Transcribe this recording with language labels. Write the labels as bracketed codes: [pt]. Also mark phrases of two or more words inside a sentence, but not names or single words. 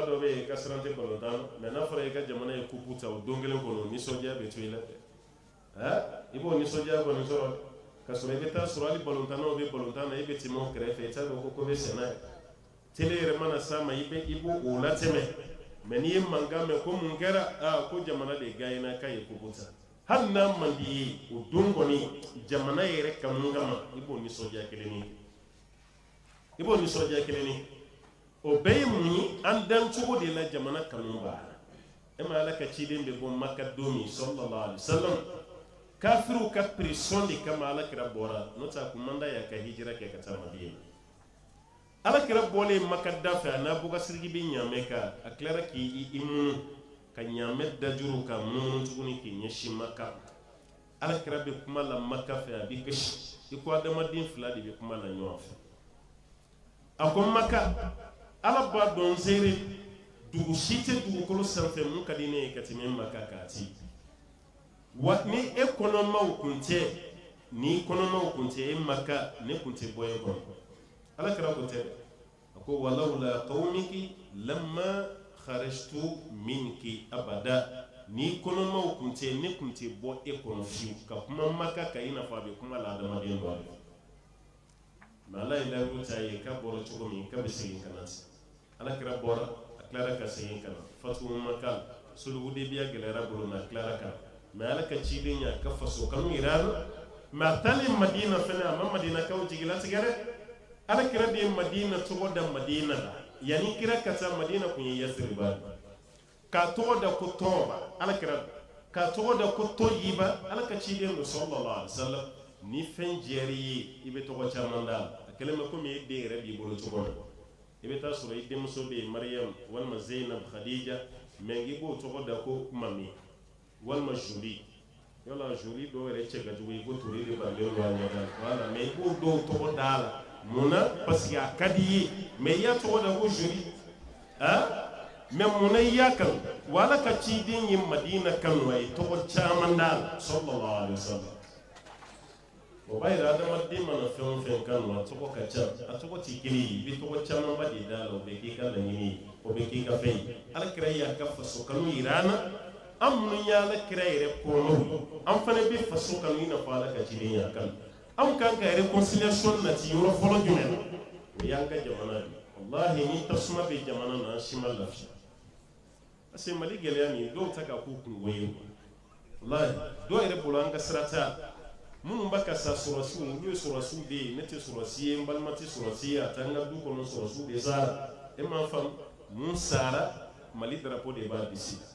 [bm] dɔ bɛ yen ka sirante balontan mɛ n'a fɔra i ka jamana ye kupu ta o don kelen kɔnɔ nisɔndiya bɛ to i la i b'o nisɔndiya kɔni sɔrɔ ka sɔrɔ i bɛ taa sɔrɔ hali balontannaw bɛ balontan na i bɛ tɛmɛ o kɛrɛfɛ i t'a dɔn ko bɛ sɛnɛ ye tele yɛrɛ mana s'a ma i b'o o latɛmɛ mɛ n'i ye mankan mɛn ko mun kɛra ko jamana de gagné k'a ye kupu ta hali n'a man di ye o don kɔni jamana yɛrɛ kanu kama i b'o nisɔndiya kelen ye o bɛɛ ye mun ye an dan cogo de la jamana kanu b'a la ma ala ka ciden bɛ bɔ Maka don min [ar] صلى الله عليه وسلم [bm] kafiriw ka pression de kama ala kira bɔra n'o tɛ a kun man d'a ye a ka hijira kɛ ka taa Madina ala kira bɔlen Maka da fɛ a n'a bɔkasiriki bɛ ɲaamɛ kan a tilara k'i munu ka ɲaamɛ dajuru ka munu tuguni k'i ɲɛsin Maka ala kira bɛ kuma la Maka fɛ a bɛ kasi i ko adamaden fila de bɛ kuma la ɲɔgɔn fɛ a ko Maka ala b'a dɔn seere dugu si tɛ dugukolo sanfɛ mun ka di ne ye ka tɛmɛ Maka k'a ci wa ni e kɔnɔmaw kun tɛ e Maka ne kun tɛ bɔ e kɔnɔ ala kira ko tɛ a ko [ar] ولولا قومك لما خرجت منك أبدا [bm] ni kɔnɔmaw kun tɛ ne kun tɛ bɔ e kɔnɔ fiyewu ka kuma Maka ka i n'a fɔ a bɛ kuma la adamaden dɔ de mɛ ala ye layiru ta ye k'a bɔra cogo min k'a bɛ segin ka na ala kira bɔra a tilara ka segin ka na fatu Maka sulhudebiya gɛlɛyara bolo na a tilara ka mɛ ala ka ciden ya ka faso kanu yira la mɛ a taalen Madina fɛnɛ a ma Madinakaw jigilatigɛ dɛ ala kira de ye Madina tɔgɔ da Madina la yanni kira ka taa Madina kun ye Yasriba k'a tɔgɔ da ko Tɔɔba ala kira k'a tɔgɔ da ko Tɔyiba ala ka ciden do [ar] صلى الله عليه وسلم [bm] ni fɛn jɛr'i ye i bɛ tɔgɔ caman d'a la a kɛlen bɛ komi e den yɛrɛ b'i bolo cogo min i bɛ taa sɔrɔ i denmuso bɛ yen Mariam walima Zainab Khadija mɛ i b'o tɔgɔ da ko Mami walima Joli yala Joli dɔw yɛrɛ cɛ ka jugu i ko Tori de balen don a ɲɔgɔn voilà mɛ i b'o dɔw tɔgɔ da la munna [fr] parce que [bm] a ka di i ye mɛ i y'a tɔgɔ da ko Joli mɛ munna i y'a kanu wa ala ka ciden ye Madina kanu a ye tɔgɔ caman da la [ar] صلى الله عليه وسلم [bm] o b'a yira adamaden mana fɛn o fɛn kanu a tɔgɔ ka ca a tɔgɔ tɛ kelen ye i bɛ tɔgɔ camanba de da la o bɛ k'i ka laɲini ye o bɛ k'i ka fɛn ye ala kira y'a ka faso kanu yira an na an minnu ye ala kira yɛrɛ kɔnɔw an fana bɛ faso kanu i n'a fɔ ala ka ciden y'a kanu an kan ka réconciliation nati yɔrɔ fɔlɔ jumɛn na o y'an ka jamana de wallahi ni tasuma bɛ jamana na an si ma lafiya [fr] parce que [bm] Mali gɛlɛya min dɔw ta ka k'u kungo ye wallahi dɔw yɛrɛ bolo an ka sira t'a la minnu b'a ka sa sɔrɔsiw olu ye sɔrɔsiw de ye ne tɛ sɔrɔsi ye n balima tɛ sɔrɔsi ye a taa n ka du kɔnɔ sɔrɔsiw de sara e m'a faamu mun sara Mali drapeau de b'a bisi